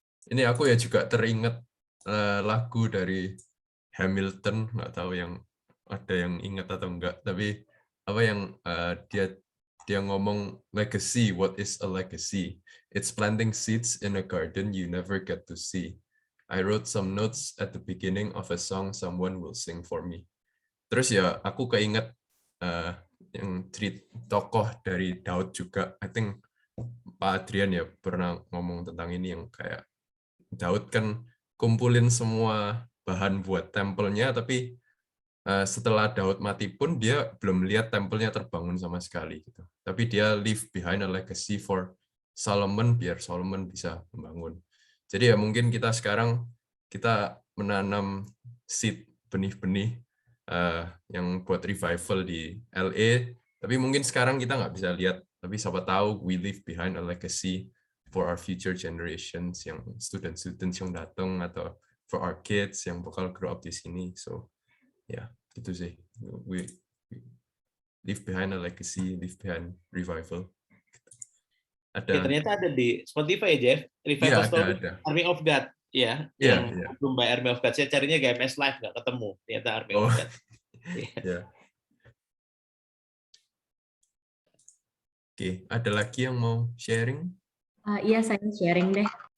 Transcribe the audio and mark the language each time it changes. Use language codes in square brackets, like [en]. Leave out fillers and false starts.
[id] Ini aku ya juga teringat lagu dari Hamilton, nggak tahu yang ada yang ingat atau enggak, tapi apa yang dia ngomong legacy, [en] what is a legacy? It's planting seeds in a garden you never get to see. I wrote some notes at the beginning of a song someone will sing for me. [id] Terus ya aku keinget yang tokoh dari Daud juga, [en] I think [id] Pak Adrian ya pernah ngomong tentang ini, yang kayak Daud kan kumpulin semua bahan buat tempelnya, tapi setelah Daud mati pun dia belum lihat tempelnya terbangun sama sekali gitu. Tapi dia [en] leave behind a legacy for [id] Solomon, biar Solomon bisa membangun. Jadi ya mungkin kita sekarang kita menanam seed, benih-benih yang buat revival di LA, tapi mungkin sekarang kita nggak bisa lihat, tapi siapa tahu [en] we leave behind a legacy for our future generations, [id] yang student-students yang datang, atau [en] for our kids [id] yang bakal [en] grow up [id] di sini. [en] So [id] ya, gitu sih. [en] We leave behind a legacy, leave behind revival. [id] Ada. Ternyata ada di Spotify ya, Jeff. Revival Story, ada. Army of God, ya. Yang belum by Army of God. Saya carinya GMS Live, nggak ketemu. Ternyata Army of God. Oke, ada lagi yang mau sharing? Iya, saya sharing deh.